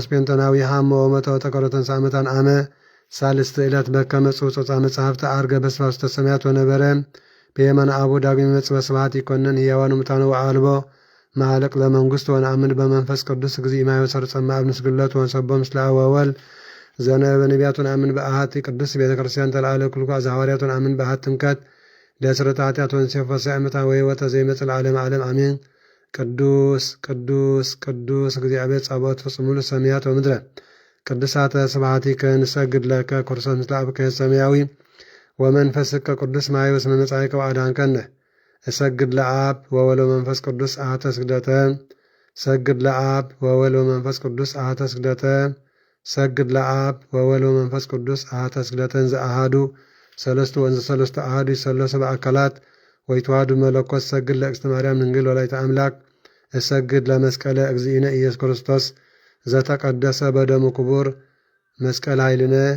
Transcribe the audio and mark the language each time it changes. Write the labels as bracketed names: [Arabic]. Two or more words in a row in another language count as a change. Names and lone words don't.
[Geez] ጴንጠናዊ ሃመ ወሞተ ወተቀብረ ተንሥአ እሙታን አመ ሳልስት ዕለት በከመ ጽሑፍ መጽሐፍተ ዐርገ በስብሐት ውስተ ሰማያት ወነበረ በየማነ አቡ ዳግም ይመጽእ በስብሐት ይኰነን ሕያዋን ሙታነ ወአልቦ ማዕለቅ ለመንግሥት ወነአምን በመንፈስ ቅዱስ እግዚእ ማየ ወሠርጸ እምአብ ንስግለት ወንሰቦ ምስለ አብ ወወልድ ዘነበ ነቢያት ወነአምን በአሐቲ ቅድስት ቤተ ክርስቲያን ተለዓለ ኩልኳ ዘሐዋርያት ወነአምን በአሐቲ ጥምቀት ለስርዓተ ኃጢአት ወንሴፈ ሰዓመታ ወሕይወተ ዘይመጽእ ለዓለመ ዓለም አሜን። ቅዱስ ቅዱስ ቅዱስ እግዚአብሔር ጸባኦት ፍጹም ሙሉ ሰማያት ወምድረ ቅዱሳተ ስብሐቲከ ንሰግድ ለከ ክርስቶስ ምስለ አብከ ሰማያዊ ወመንፈስከ ቅዱስ ማየ በስመ መጻእከ ወአድኃንከነ እሰግድ ለአብ ወወልድ ወመንፈስ ቅዱስ አሐተ ስግደተ ሰግድ ለአብ ወወልድ ወመንፈስ ቅዱስ አሐተ ስግደተ ሰግድ ለአብ ወወልድ ወመንፈስ ቅዱስ አሐተ ስግደተ እንዘ አሐዱ ሰለስቱ ወንዘ ሰለስቱ አሐዱ ይሰለሱ በአካላት ወይተዋሃዱ መለኮት ሰግድ ለእግዝእትነ ማርያም ድንግል ወላዲተ አምላክ እሰግድ ለመስቀለ እግዚእነ ኢየሱስ ክርስቶስ ዘተቀደሰ በደሙ ክቡር መስቀል ኃይልነ